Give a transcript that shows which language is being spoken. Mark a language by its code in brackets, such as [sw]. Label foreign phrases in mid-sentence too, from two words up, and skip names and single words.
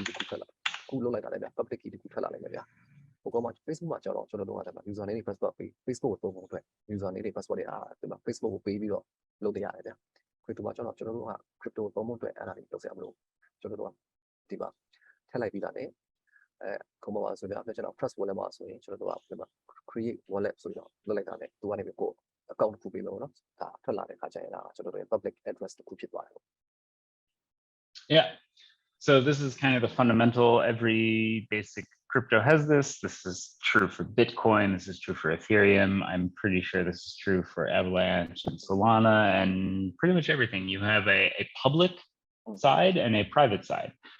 [my] တစ်ခုထွက်လာခုလုပ်လိုက်တာလည်းဗျ [en] public key [my] တစ်ခုထွက်လာနိုင်မယ်ဗျဟိုကောင်မှာ Facebook မှာကြတော့ကျွန်တော်တို့ကဒါ username နဲ့ password ပေး Facebook ကိုသုံးဖို့အတွက် username နဲ့ password တွေဒီမှာ Facebook ကိုပေးပြီးတော့လုပ်ပေးရတယ်ဗျ crypto မှာကျတော့ကျွန်တော်တို့က crypto သုံးဖို့အတွက်အဲ့ဒါတွေလုပ်စရာမလိုကျွန်တော်တို့ကဒီမှာထည့်လိုက်ပြီးတာနဲ့ခုံပေါ်မှာဆိုတော့ကျွန်တော် trust wallet မှာဆိုရင်ကျွန်တော်တို့ကဒီမှာ [en] create wallet [my] ဆိုတော့လုပ်လိုက်တာနဲ့သူကနေပြီးကို account တစ်ခုပေးမယ်ပေါ့နော်ဒါထွက်လာတဲ့ခါကျရင်ဒါကျွန်တော်တို့ရဲ့ [en] public address [my] တစ်ခုဖြစ်သွားတယ်ပေါ့ [en] Yeah. So this is kind of the fundamental. Every basic crypto has this. This is true for Bitcoin. This is true for Ethereum. I'm pretty sure this is true for Avalanche and Solana and pretty much everything. You have a public side and a private side.